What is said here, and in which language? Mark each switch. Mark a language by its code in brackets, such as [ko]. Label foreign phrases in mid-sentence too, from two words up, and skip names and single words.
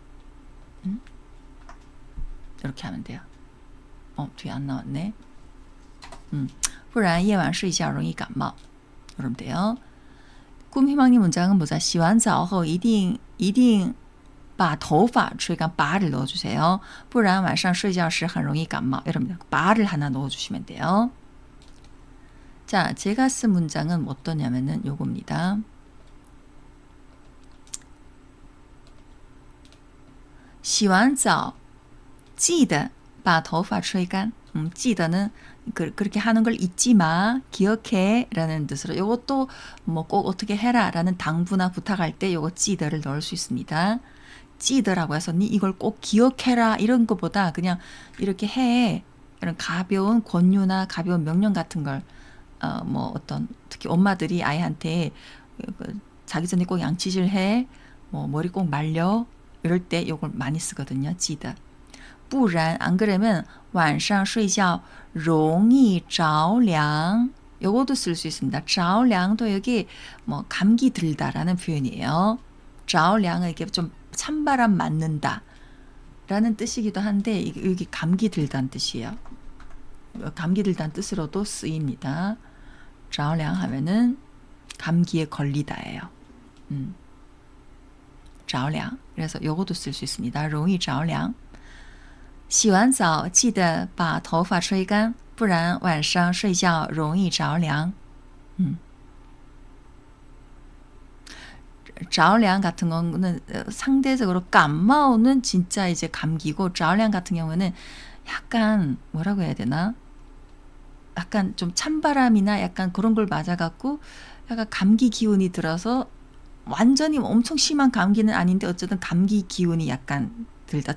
[ko] 이렇게 하면 돼요. 뒤에 안 나왔네. [zh] 不然夜晚睡觉容易感冒. [ko] 그러면 돼요. 꿈희망님 문장은 뭐죠? [zh] 洗完澡后一定把头发吹干 [ko] 바를 넣어주세요. [zh] 不然晚上睡觉时很容易感冒. [ko] 이럽니다. 바를 하나 넣어주시면 돼요. 자, 제가 쓴 문장은 어떠냐면은 요겁니다. [zh] 洗完澡记得把头发吹干. [ko] 记得 는 그렇게 하는 걸 잊지 마, 기억해 라는 뜻으로 이것도 뭐 꼭 어떻게 해라 라는 당부나 부탁할 때 이거 记得를 넣을 수 있습니다. 记得라고 해서 니 이걸 꼭 기억해라 이런 것보다 그냥 이렇게 해. 이런 가벼운 권유나 가벼운 명령 같은 걸 뭐 어떤 특히 엄마들이 아이한테 자기 전에 꼭 양치질 해, 뭐 머리 꼭 말려 이럴 때 이걸 많이 쓰거든요. [zh] 记得不然 [ko] 안 그러면 [zh] 晚上睡觉容易着凉. [ko] 요것도 쓸 수 있습니다. 着凉 도 여기 뭐 감기 들다라는 표현이에요. 着凉은 이렇게 좀 찬바람 맞는다 라는 뜻이기도 한데 여기 감기 들다는 뜻이에요. 감기 들다는 뜻으로도 쓰입니다. 着凉 하면은 감기에 걸리다예요. [zh] 着凉. [ko] 그래서 요것도 쓸 수 있습니다. [zh] 容易着凉. 洗完澡记得把头发吹干，不然晚上睡觉容易着凉. [ko] 着凉 같은 거는 상대적으로 감마오는 진짜 이제 감기고 着凉 같은 경우는 약간 뭐라고 해야 되나? 약간 좀 찬바람이나 약간 그런 걸 맞아갖고 약간 감기 기운이 들어서 완전히 엄청 심한 감기는 아닌데 어쨌든 감기 기운이 약간 들다.